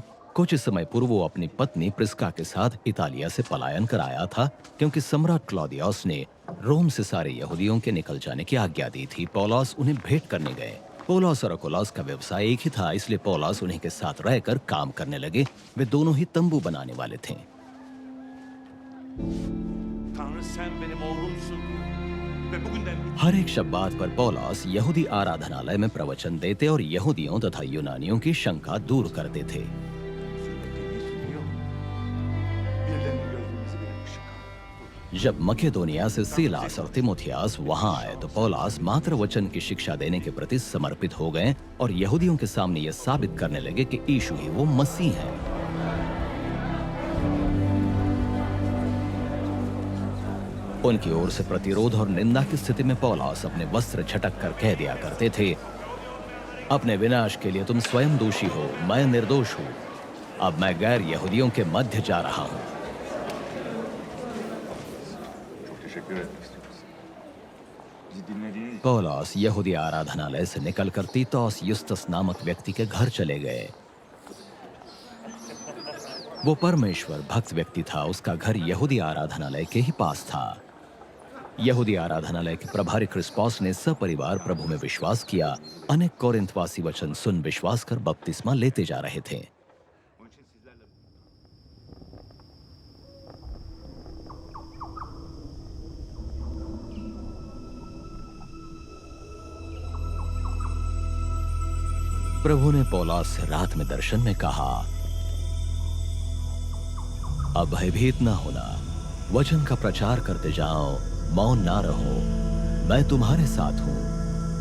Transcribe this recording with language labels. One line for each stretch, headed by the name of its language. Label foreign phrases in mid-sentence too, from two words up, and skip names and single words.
Hindi: कुछ समय पूर्व वो अपनी पत्नी प्रिस्का के साथ इतालिया से पलायन कर आया था, क्योंकि सम्राट क्लौदियस ने रोम से सारे यहूदियों के निकल जाने की आज्ञा दी थी। पौलुस उन्हें भेंट करने गए। पौलुस और अकुलौस का व्यवसाय एक ही था, इसलिए पौलुस उन्हीं के साथ रहकर काम करने लगे। वे दोनों ही तंबू बनाने वाले थे।
Turkish: Tanrı sen benim oğlumsun. Ve bugünden
Hindi: हर एक शब्बात पर पौलुस यहूदी आराधनालय में प्रवचन देते और यहूदियों तथा यूनानियों की शंका दूर करते थे।
Turkish: birden gözümüzü bir ışık aldı.
Hindi: जब मकेदोनिया से सीलास और तिमोथियास वहां आए तो पौलुस मात्र वचन की शिक्षा देने के प्रति समर्पित हो गए और यहूदियों के सामने यह साबित करने लगे कि यीशु ही वो मसीह है। उनकी ओर से प्रतिरोध और निंदा की स्थिति में पौलुस अपने वस्त्र झटक कर कह दिया करते थे, अपने विनाश के लिए तुम स्वयं दोषी हो, मैं निर्दोष हूं। अब मैं गैर यहूदियों के मध्य जा रहा हूं।
Turkish: Çok teşekkür etmek istiyoruz. Bizi dinlediğiniz için.
Hindi: पौलुस यहूदी आराधनालय से निकलकर तीतुस युस्तस नामक व्यक्ति के घर चले गए। वो परमेश्वर भक्त व्यक्ति था। उसका घर यहूदी आराधनालय के ही पास था। यहूदी आराधनालय के प्रभारी क्रिस्पोस ने सपरिवार प्रभु में विश्वास किया। अनेक कोरिन्थवासी वचन सुन विश्वास कर बपतिस्मा लेते जा रहे थे।
Turkish: Onun için sizlerle
Hindi: प्रभु ने पौलुस से रात में दर्शन में कहा, अब भयभीत ना होना, वचन का प्रचार करते जाओ, मौन ना रहो, मैं तुम्हारे साथ हूं।